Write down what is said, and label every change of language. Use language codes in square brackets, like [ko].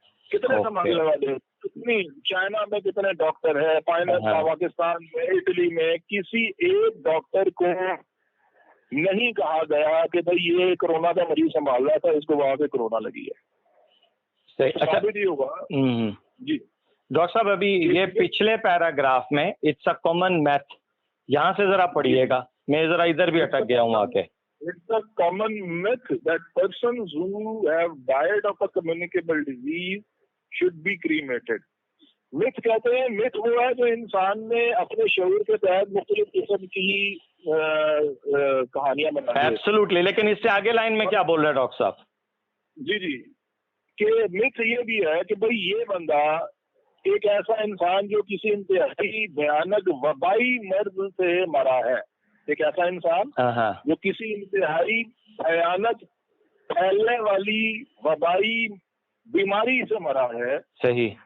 [ur] کتنے سنبھالنے والے, کتنی چائنا میں کتنے ڈاکٹر ہیں, پاکستان میں, اٹلی میں, کسی ایک ڈاکٹر کو نہیں کہا گیا کہ بھائی یہ کورونا کا مریض سنبھال رہا تھا, اس کو وہاں سے کورونا لگی ہے. ثابت ہی ہوگا. جی ڈاکٹر صاحب, ابھی یہ پچھلے پیراگراف میں [en] it's a common myth, [ur] یہاں سے ذرا پڑھیے گا, میں ذرا ادھر بھی اٹک گیا ہوں آ کے. [en] It's a common myth that persons who have died of a communicable disease should be cremated. [ur] myth کہتے ہیں, myth وہ ہے جو انسان نے اپنے شعور کے تحت مختلف قسم کی کہانیاں بنائی ہیں. [en] Absolutely. [ur] لیکن اس سے آگے لائن میں کیا بول رہے ہیں ڈاکٹر صاحب؟ جی کہ myth یہ بھی ہے کہ بھئی یہ بندہ ایک ایسا انسان جو کسی انتہائی بھیانک وبائی مرض سے مرا ہے, ایک ایسا انسان جو کسی انتہائی بھیانک پھیلنے والی وبائی بیماری سے مرا ہے. صحیح.